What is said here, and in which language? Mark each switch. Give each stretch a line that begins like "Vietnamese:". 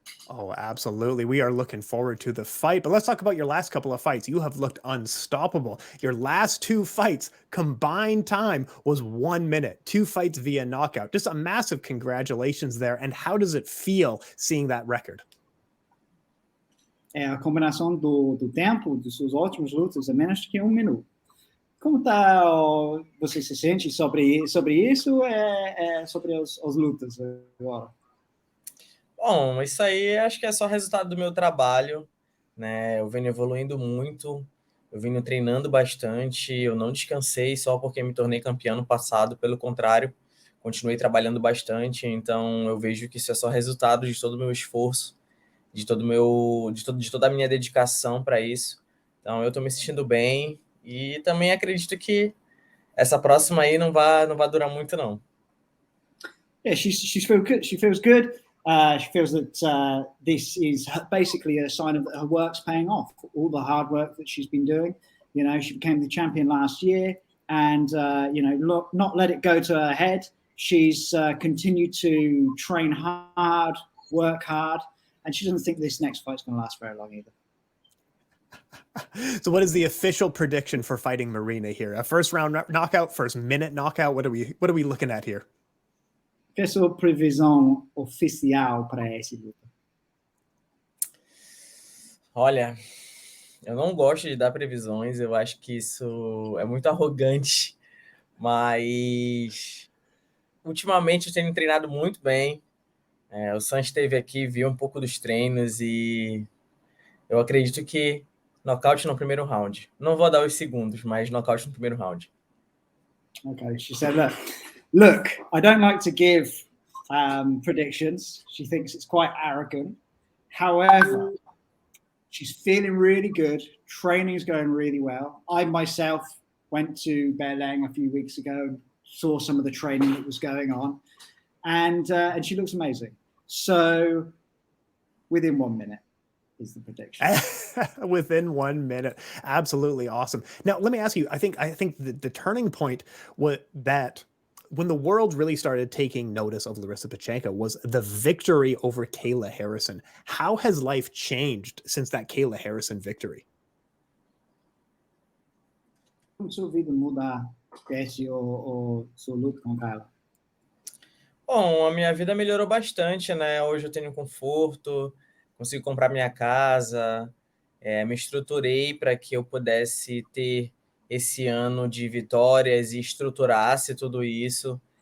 English: Oh, absolutely. We are looking forward to the fight. But let's talk about your last couple of fights. You have looked unstoppable. Your last two fights, combined time was 1 minute. 2 fights via knockout. Just a massive congratulations there. And how does it feel seeing that record?
Portuguese: É a combinação do tempo dos seus últimos lutas é menos que 1 minuto. Como tá você se sente sobre isso? Sobre as lutas agora? Bom, isso aí acho que é só resultado do meu trabalho, né? Eu venho evoluindo muito, eu venho treinando bastante, eu não descansei só porque me tornei campeão no passado, pelo contrário, continuei trabalhando bastante, então eu vejo que isso é só resultado de todo o meu esforço, de toda a minha dedicação para isso. Então eu estou me sentindo bem e também acredito que essa próxima aí não vai durar muito não.
English: Yeah, she feels good. She feels good. She feels that this is basically a sign of that her work's paying off. All the hard work that she's been doing. You know, she became the champion last year, and not let it go to her head. She's continued to train hard, work hard, and she doesn't think this next fight's going to last very long either. So what is the official prediction for fighting Marina here? A first round knockout, first minute knockout? What are we looking at here?
Portuguese: Qual é a sua previsão oficial para essa luta? Olha, eu não gosto de dar previsões, eu acho que isso é muito arrogante, mas ultimamente eu tenho treinado muito bem. O Sam esteve aqui, viu um pouco dos treinos e eu acredito que nocaute no primeiro round. Não vou dar os segundos, mas nocaute no primeiro round.
English: Okay, she said, look, I don't like to give predictions. She thinks it's quite arrogant. However, she's feeling really good. Training's going really well. I myself went to Berlin a few weeks ago and saw some of the training that was going on, and she looks amazing. So, within 1 minute is the prediction. Within 1 minute. Absolutely awesome. Now, let me ask you, I think the turning point was that when the world really started taking notice of Larissa Pacheco was the victory over Kayla Harrison. How has life changed since that Kayla Harrison victory?
Portuguese: Como sua vida muda desde sua luta com Kayla? Bom, a minha vida melhorou bastante, né? Hoje eu tenho conforto, consigo comprar minha casa, me estruturei para que eu pudesse ter esse ano de vitórias e estruturasse tudo isso.